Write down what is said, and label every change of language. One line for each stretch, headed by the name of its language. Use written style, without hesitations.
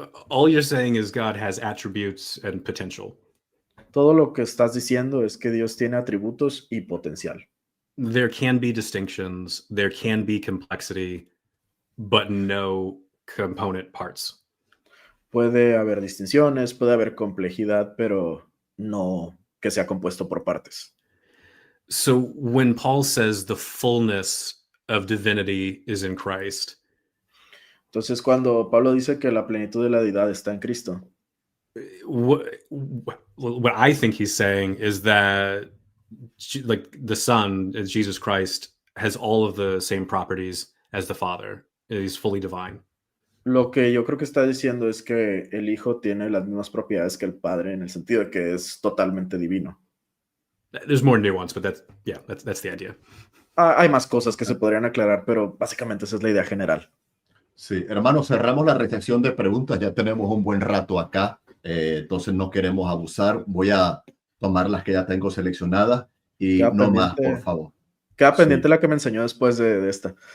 English: All you're saying is God has attributes and potential.
Spanish: Todo lo que estás diciendo es que Dios tiene atributos y potencial.
English: There can be distinctions, there can be complexity, but no component parts.
Spanish: Puede haber distinciones, puede haber complejidad, pero no que sea compuesto por partes.
English: So when Paul says the fullness of divinity is in Christ,
Spanish: entonces cuando Pablo dice que la plenitud de la deidad está en Cristo,
English: what I think he's saying is that like the Son, Jesus Christ, has all of the same properties as the Father. He's fully divine.
Spanish: Lo que yo creo que está diciendo es que el Hijo tiene las mismas propiedades que el Padre en el sentido de que es totalmente divino.
English: There's more nuance, but that's the idea.
Spanish: Hay más cosas que se podrían aclarar, pero básicamente esa es la idea general. Sí, hermanos, cerramos la recepción de preguntas. Ya tenemos un buen rato acá, entonces no queremos abusar. Voy a tomar las que ya tengo seleccionadas y Queda no pendiente, más, por favor. Queda pendiente la que me enseñó después de esta.